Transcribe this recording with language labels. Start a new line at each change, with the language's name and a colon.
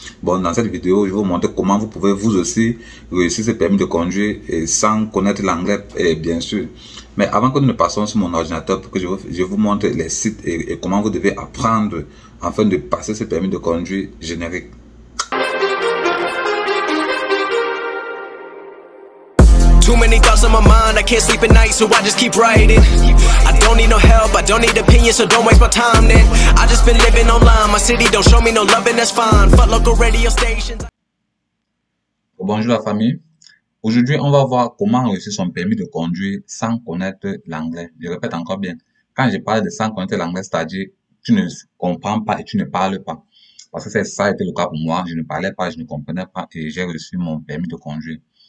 French: Bon, dans cette vidéo, je vais vous montrer comment vous pouvez vous aussi réussir ce permis de conduire et sans connaître l'anglais, bien sûr. Mais avant que nous ne passions sur mon ordinateur pour que je vous montre les sites et comment vous devez apprendre afin de passer ce permis de conduire générique.
English: Too many thoughts on my mind, I can't sleep at night, so I just keep writing. I don't need no help, I don't need opinions, so don't waste my time then. I just been living online, my city don't show me no love and that's fine. Fuck local radio stations.
French: Bonjour la famille. Aujourd'hui, on va voir comment réussir son permis de conduire sans connaître l'anglais. Je répète encore bien. Quand je parle de sans connaître l'anglais, c'est-à-dire tu ne comprends pas et tu ne parles pas. Parce que ça a été le cas pour moi. Je ne parlais pas, je ne comprenais pas et j'ai reçu mon permis de conduire.